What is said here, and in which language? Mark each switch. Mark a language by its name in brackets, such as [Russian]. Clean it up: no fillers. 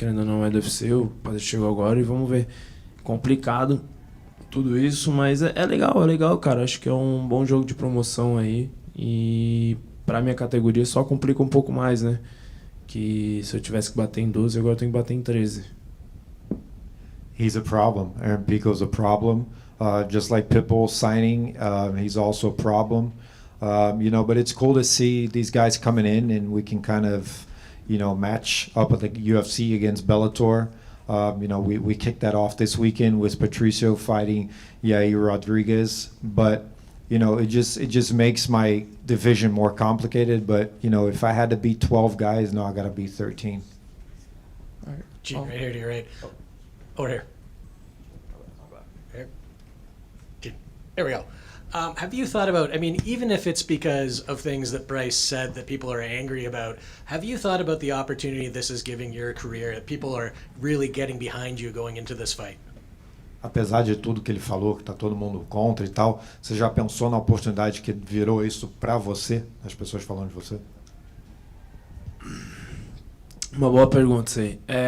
[Portuguese] Que ainda não é do UFC, o Paddy chegou agora e vamos ver. Complicado tudo isso, mas é legal, cara. Acho que é um bom jogo de promoção aí. E pra minha categoria só complica um pouco mais, né? Que se eu tivesse que bater em 12, agora eu tenho que bater em 13. [English] He's a problem. Aaron Pico's a problem. Just like Pitbull signing, he's also a problem. You know, but it's cool to see these guys coming in, and we can kind of, you know, match up with the UFC against Bellator. You know, we kicked that off this weekend with Patricio fighting Yair Rodriguez. But you know, it just makes my division more complicated. But you know, if I had to beat 12 guys, no, I got to beat 13. All right. Gene, right here to your right. Over here. Here. Gene. There we go. Have you thought about, I mean, even if it's because of things that Bryce said that people are angry about, have you thought about the opportunity this is giving your career, that people are really getting behind you going into this fight? [Portuguese] Apesar de tudo que ele falou, que tá todo mundo contra e tal, você já pensou na oportunidade que virou isso para você, as pessoas falando de você? Uma boa pergunta isso aí.